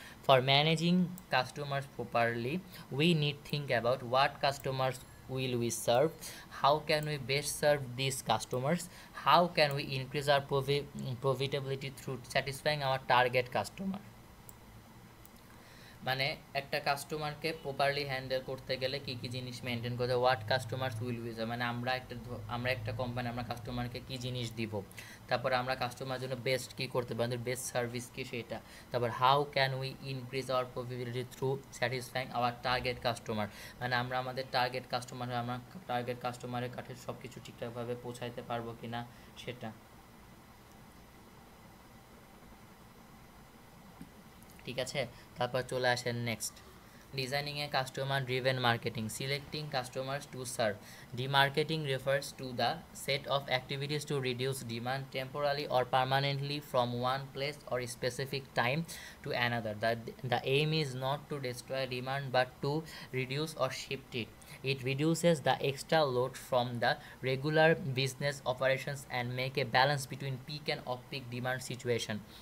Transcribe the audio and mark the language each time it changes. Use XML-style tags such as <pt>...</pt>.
<en>For managing customers properly, we need think about what customers will we serve, how can we best serve these customers, how can we increase our profitability through satisfying our target customer.</en> <bn>মানে একটা কাস্টমারকে properly handle করতে গেলে কী কী জিনিস maintain করতে,</bn> <en>what customers will use,</en> <bn>মানে আমরা একটা কোম্পানি, আমরা কাস্টমারকে কী জিনিস দিব, তারপর আমরা কাস্টমারের জন্য বেস্ট কী করতে পারি, আমাদের বেস্ট সার্ভিস কী সেটা, তারপর</bn> <en>how can we increase our profitability through satisfying our target customer,</en> <bn>মানে আমরা আমাদের টার্গেট কাস্টমারের কাছে সব কিছু ঠিকঠাকভাবে পৌঁছাইতে পারবো কি না সেটা। ঠিক আছে, তারপর চলে আসেন</bn> <en>Next, designing a customer driven marketing, selecting customers to serve. Demarketing refers to the set of activities to reduce demand temporarily or permanently from one place or specific time to another. The aim is not to destroy demand but to reduce or shift it. It reduces the extra load from the regular business operations and make a balance between peak and off-peak demand situation.</en>